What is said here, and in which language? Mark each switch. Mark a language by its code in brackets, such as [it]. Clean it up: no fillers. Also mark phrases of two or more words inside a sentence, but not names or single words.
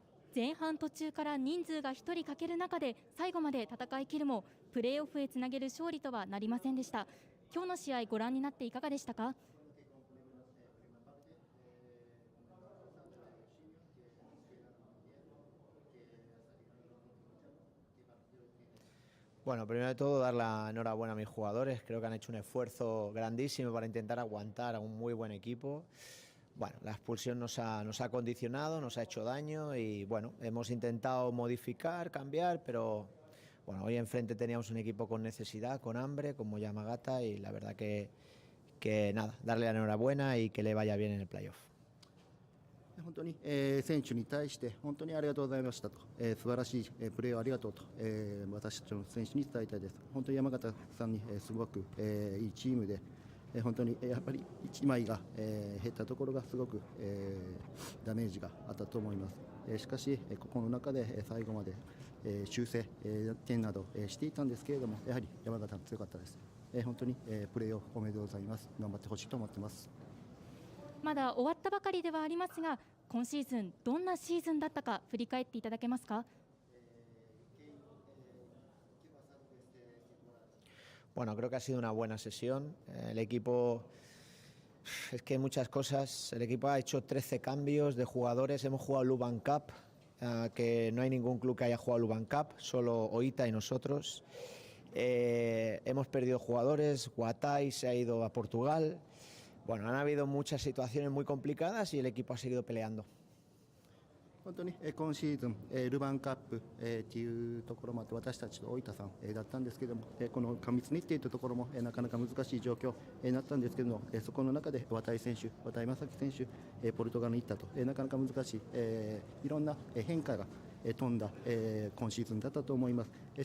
[ja] 前半途中から人数が1人欠ける中で最後まで戦い切るもプレーオフへつなげる勝利とはなりませんでした。今日の試合ご覧になっていかがでしたか？ [es] Bueno, primero de todo dar la enhorabuena a mis jugadores, creo que han hecho un esfuerzo grandísimo para intentar aguantar a un muy buen equipo. Bueno, la expulsión nos ha condicionado, nos ha hecho daño y bueno, hemos intentado modificar, cambiar, pero bueno, hoy enfrente teníamos un equipo con necesidad, con hambre, como Yamagata y la verdad que nada, darle la enhorabuena y que le vaya bien en el playoff. [ja] 本当に、選手に対して本当にありがとうございましたと、素晴らしい、プレーをありがとうと、私たちの選手に伝えたいです。本当に山形さんに、すごく、いいチームで、本当にやっぱり1枚が、減ったところがすごく、ダメージがあったと思います。しかし、ここの中で、最後まで、修正、点など、していたんですけれども、やはり山形強かったです。本当に、プレーをおめでとうございます。頑張ってほしいと思ってます。まだ終わったばかりではありますが、今シーズンどんなシーズンだったか振り返っていただけますか？ [es] Bueno, creo que ha sido una buena sesión. El equipo, es que hay muchas cosas. El equipo ha hecho 13 cambios de jugadores. Hemos jugado Luban Cup, que no hay ningún club que haya jugado Luban Cup, solo Oita y nosotros. Hemos perdido jugadores. Guatai se ha ido a Portugal. Bueno, han habido muchas situaciones muy complicadas y el equipo ha seguido peleando. [ja] 本当に今シーズンルヴァンカップっていうところもあって私たちと大分さんだったんですけどもこの過密日程というところもなかなか難しい状況になったんですけどもそこの中で渡井選手、渡井正樹選手ポルトガルに行ったとなかなか難しいいろんな変化が飛んだ今シーズンだったと思います。